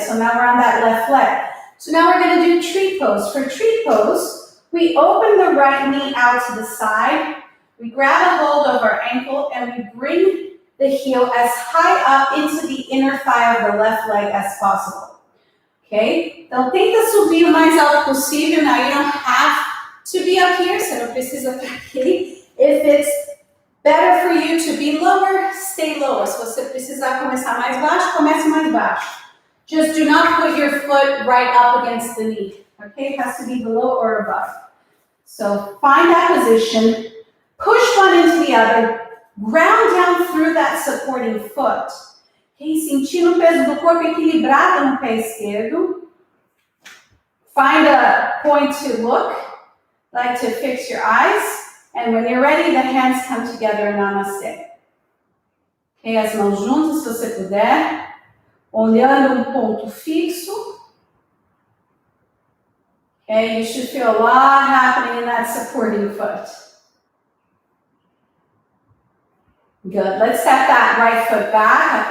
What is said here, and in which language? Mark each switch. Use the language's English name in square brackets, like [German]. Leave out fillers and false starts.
[English] So now we're on that left leg. So now we're going to do tree pose. For tree pose, we open the right knee out to the side. We grab a hold of our ankle and we bring the heel as high up into the inner thigh of the left leg as possible. Ok? [Portuguese] Então tenta subir o mais alto possível. [English] Now you don't have to be up here, [Portuguese] você não precisa estar aqui. [English] If it's better for you to be lower, stay lower. [Portuguese] Se você precisar começar mais baixo, comece mais baixo. [English] Just do not put your foot right up against the knee. Okay? It has to be below or above. So find that position, push one into the other, ground down through that supporting foot. Okay? [Portuguese] Sentindo o peso do corpo equilibrado no pé esquerdo. [English] Find a point to look, like to fix your eyes. And when you're ready, the hands come together, namaste. [Portuguese] Okay, as mãos juntas, se você puder. Olhando ponto fixo. [English] Okay, you should feel a lot happening in that supporting foot. Good. Let's step that right foot back.